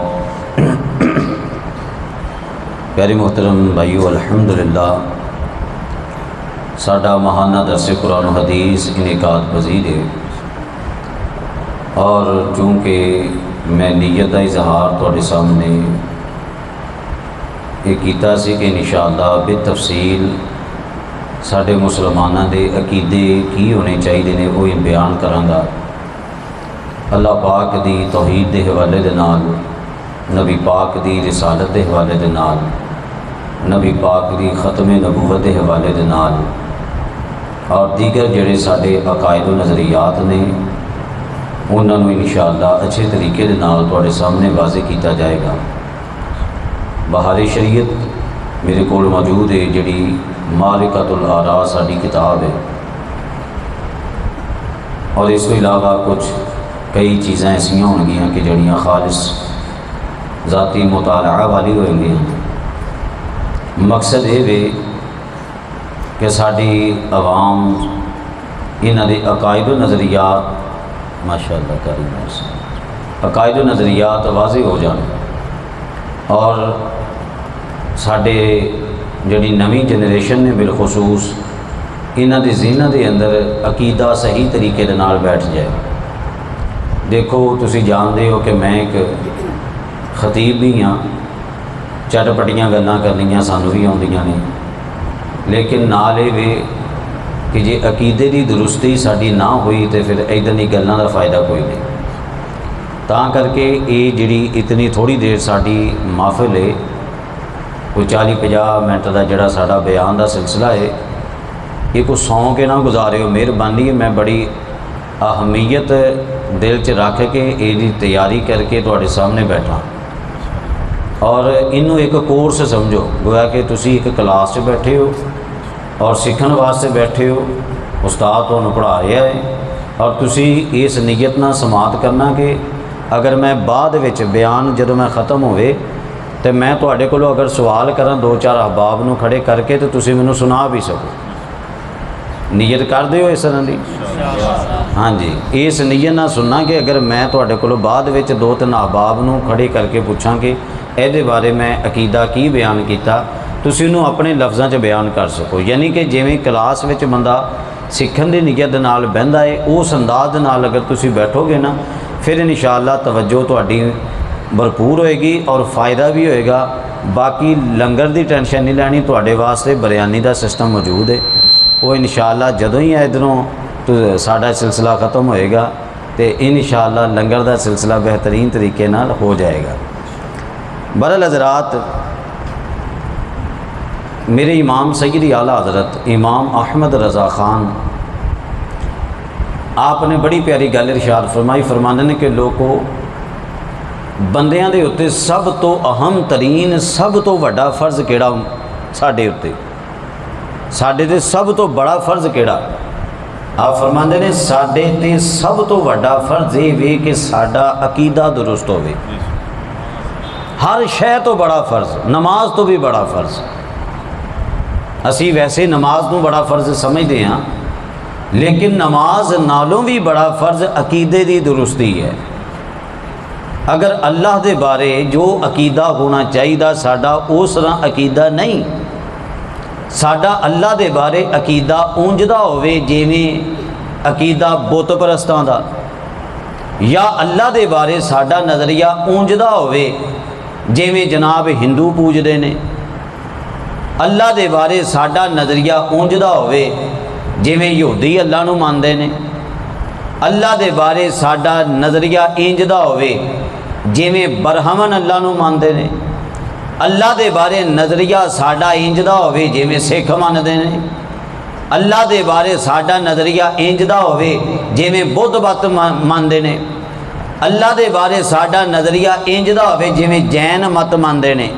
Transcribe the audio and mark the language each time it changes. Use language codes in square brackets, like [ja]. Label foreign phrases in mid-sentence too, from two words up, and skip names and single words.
[pa] پیارے محترم بھائیو، الحمدللہ ساڈا ماہانہ درس قرآن و حدیث انعقاد پذیر ہے، اور چونکہ میں نیت کا اظہار تواڈے سامنے یہ کیتا سی کہ انشاءاللہ بالتفصیل ساڈے مسلمانوں دے عقیدے کی ہونے چاہیے نے وہ بیان کراں گا۔ اللہ پاک دی توحید دے حوالے دے نال، نبی پاک دی رسالت دے حوالے دے نال، نبی پاک دی ختم نبوت دے حوالے دے نال، اور دیگر جڑے ساڈے عقائد و نظریات نے انہاں نوں انشاءاللہ اچھے طریقے دے نال تواڈے سامنے واضح کیتا جائے گا۔ بہار شریعت میرے کول موجود ہے، جڑی معرکۃ الآراء ساڈی کتاب ہے، اور اس کے علاوہ کچھ کئی چیزیں ایسیاں ہون گیاں کہ جڑیاں خالص ذاتی مطالعہ والی ہوئیں گی۔ مقصد یہ ہے کہ ساری عوام انہاں دے عقائد و نظریات ماشاءاللہ کریم عقائد و نظریات واضح ہو جان، اور ساڈے جڑی نویں جنریشن نے بالخصوص انہاں دے ذہناں دے اندر عقیدہ صحیح طریقے دے نال بیٹھ جائے۔ دیکھو تسی جانتے ہو کہ میں ایک خطیب بھی ہاں، چٹپٹیاں گلاں کرنیاں سانوں بھی آؤندیاں نے، لیکن نال یہ وے کہ جے عقیدے دی درستی ساڈی نہ ہوئی تو پھر ادھر دی گلاں دا فائدہ کوئی نہیں۔ تاں کر کے یہ جڑی اتنی تھوڑی دیر ساڈی محفل ہے، کوئی 40-50 منٹ دا جڑا ساڈا بیان دا سلسلہ ہے، یہ کوئی سوں کے نہ گزارے ہو، مہربانی ہے میں بڑی اہمیت دل چ رکھ کے یہ تیاری کر کے تواڈے سامنے بیٹھا، اور انہوں ایک کورس سمجھو، گویا کہ تسی ایک کلاس سے بیٹھے ہو اور سیکھن واسطے بیٹھے ہو، [ur] استاد تمہیں پڑھا رہا ہے، [pa] اور تسی اس نیت نہ سماعت کرنا کہ اگر میں بعد وچ بیان جدوں میں ختم ہوئے تو میں تواڈے کولوں اگر سوال کراں 2-4 احباب نو کھڑے کر کے تو تسی مینوں سنا بھی سکو۔ نیت کر دیو اس طرح دی؟ ہاں جی، اس نیت نہ سننا کہ اگر میں تواڈے کولوں بعد وچ 2-3 احباب نو کھڑے کر کے پوچھاں کہ اے بارے میں عقیدہ کی بیان کیتا، تسی انہوں اپنے لفظاں چ بیان کر سکو۔ یعنی کہ جویں کلاس وچ بندہ سیکھن دی نیت دے نال بہندا ہے، اس انداز دے نال اگر تسی بیٹھو گے نا، پھر انشاءاللہ توجہ تواڈی بھرپور ہوئے گی اور فائدہ بھی ہوئے گا۔ باقی لنگر دی ٹینشن نہیں لینی، تواڈے واسطے بریانی دا سسٹم موجود ہے، وہ انشاءاللہ جدوں ہی ادھروں تو ساڈا سلسلہ ختم ہوئے گا تو انشاءاللہ لنگر دا سلسلہ بہترین طریقے نال ہو جائے گا۔ بہرحال حضرات، میرے امام سیدی اعلیٰ حضرت امام احمد رضا خان آپ نے بڑی پیاری گل ارشاد فرمائی، فرماندے نے کہ لوگوں بندیاں دے اُتے سب تو اہم ترین سب تو وڈا فرض کیڑا ساڈے اُتے، ساڈے تے سب تو بڑا فرض کیڑا؟ آپ فرماندے نے ساڈے تے سب تو وڈا فرض یہ وے کہ ساڈا عقیدہ درست ہوے۔ ہر شے تو بڑا فرض، نماز تو بھی بڑا فرض۔ اسی ویسے نماز نو [ur] بڑا فرض سمجھتے ہیں، [pa] لیکن نماز نالوں بھی بڑا فرض عقیدے دی درستی ہے۔ اگر اللہ دے بارے جو عقیدہ ہونا چاہیے ساڈا اس طرح عقیدہ نہیں، ساڈا اللہ دے بارے عقیدہ اونجدا ہوئے جیویں عقیدہ بت پرستاں دا، یا اللہ دے بارے ساڈا نظریہ اونجدا ہوئے جیویں جناب ہندو پوجدے نے، اللہ دے بارے ساڈا نظریہ اونجدا ہوئے جیویں یہودی اللہ نو ماندے نے، اللہ دے بارے ساڈا نظریہ انجدا ہوئے جیویں برہمن اللہ نو ماندے نے، اللہ دے بارے نظریہ ساڈا انجدا ہوئے جیویں سکھ ماندے نے، اللہ دے بارے ساڈا نظریہ انجدا ہوئے جیویں بدھ مت ماندے نے، اللہ دے بارے ساڈا نظریہ انجدا ہوئے جیویں جین مت ماندے نے۔